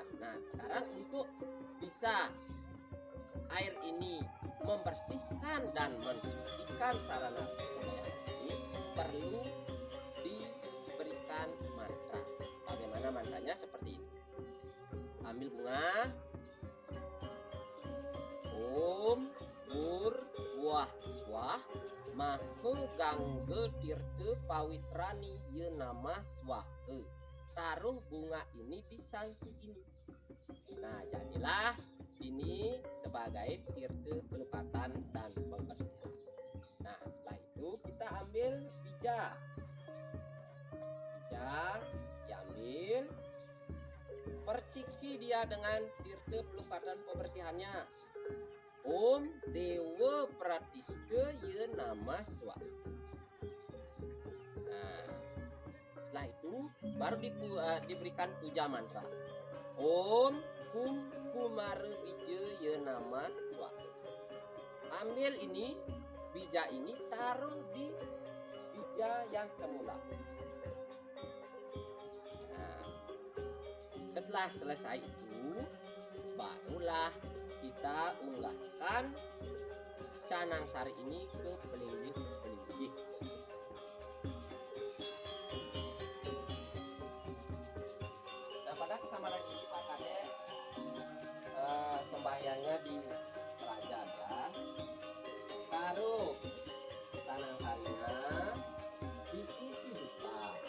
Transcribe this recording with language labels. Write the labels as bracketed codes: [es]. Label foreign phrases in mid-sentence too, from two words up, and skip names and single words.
[id] Nah, sekarang untuk bisa air ini membersihkan dan mensucikan sarana persembahyangan ini, perlu diberikan mantra. Bagaimana mantranya? Seperti ini. Ambil bunga, [sa] Om Bur Wah Swah Maha Gangga Tirta Pawitrani Ye Nama Swaha. [id] taruh bunga ini di sangku ini. Nah, jadilah ini sebagai tirte pelukatan dan pembersihan. Nah, setelah itu kita ambil bija. Bija diambil, perciki dia dengan tirte pelukatan pembersihannya. [sa] Om Dewa Pratiste ye nama suatu. [id] Nah, setelah itu baru diberikan puja mantra. [sa] Om Kum Kumara Bija ye nama suatu. [id] Ambil ini, bija ini taruh di bija yang semula. Nah, setelah selesai itu, barulah kita unggahkan canang sari ini ke pelinggih-pelinggih. Nah, pada kesempatan ini Pak Kade sembahyangnya di prajaga, taruh canang sarinya diisi dupa.